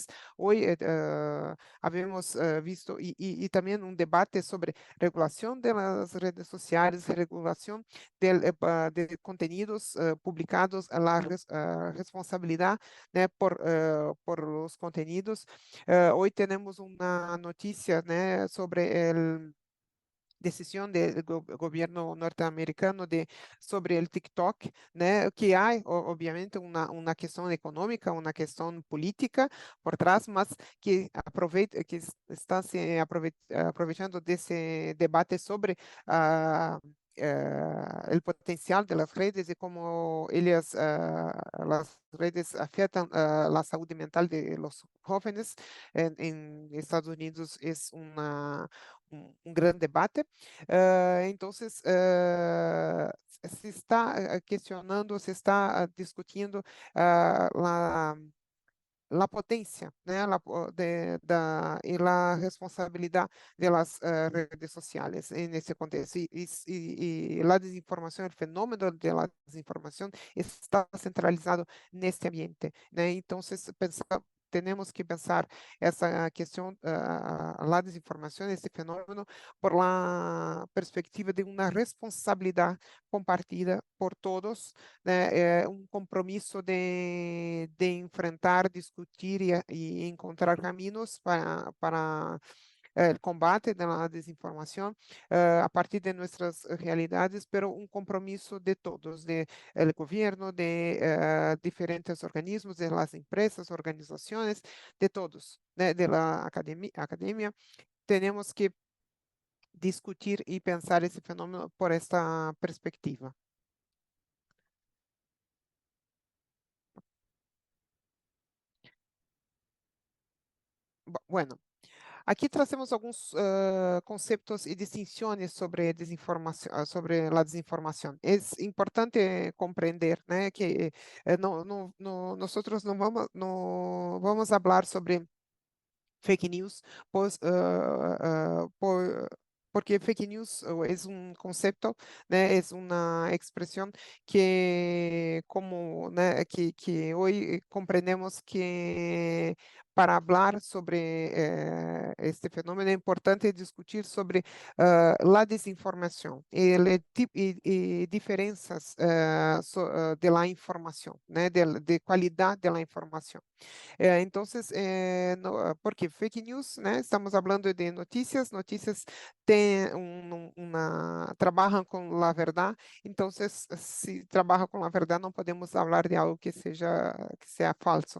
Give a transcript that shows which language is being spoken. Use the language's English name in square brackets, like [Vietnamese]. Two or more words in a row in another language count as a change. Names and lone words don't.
[Spanish] Hoy habemos visto y también un debate sobre regulación de las redes sociales, regulación de contenidos publicados, la responsabilidad, né, por los contenidos. Hoy tenemos una noticia, né, sobre el decisión del gobierno norteamericano sobre el TikTok, né, que hay obviamente una cuestión económica, una cuestión política [Portuguese] por trás, mas [Spanish] que está se aprovechando de ese debate sobre el potencial de las redes y cómo las redes afectan la salud mental de los jóvenes. En Estados Unidos es un gran debate. Entonces, se está questionando, se está discutindo la potencia, né, y la responsabilidad de las redes sociales en ese contexto. Y la desinformación, el fenómeno de la desinformación está centralizado en este ambiente, né? Entonces, tenemos que pensar [Portuguese] essa questão, [Spanish] la desinformação, [Portuguese] esse fenômeno, [Spanish] por la perspectiva de [Portuguese] uma responsabilidade [Spanish] compartida por todos, né? [Portuguese] Um compromisso de enfrentar, discutir e encontrar caminhos [Spanish] para el combate de la desinformación a partir de nuestras realidades, pero un compromiso de todos, de el gobierno, de diferentes organismos, de las empresas, organizaciones, de todos, de la academia. Tenemos que discutir y pensar ese fenómeno por esta perspectiva. Bueno, [Portuguese] aqui trazemos alguns conceitos e distinções sobre desinformação, sobre a desinformação. É importante compreender, né, que nós não vamos falar sobre [English] fake news, [Spanish] pues, porque [English] fake news [Spanish] es un concepto, né, es una expresión que, como, né, que hoy comprendemos que para hablar sobre este fenómeno [Portuguese] é importante [Spanish] discutir sobre la [Portuguese] desinformação e diferenças [Spanish] de la informação, né, [Portuguese] de qualidade [Spanish] de la informação. Entonces, porque [English] fake news, [Spanish] né? [Portuguese] Estamos falando de notícias, notícias trabalham com a verdade, então, se trabalha com a verdade, não podemos falar de algo que seja falso.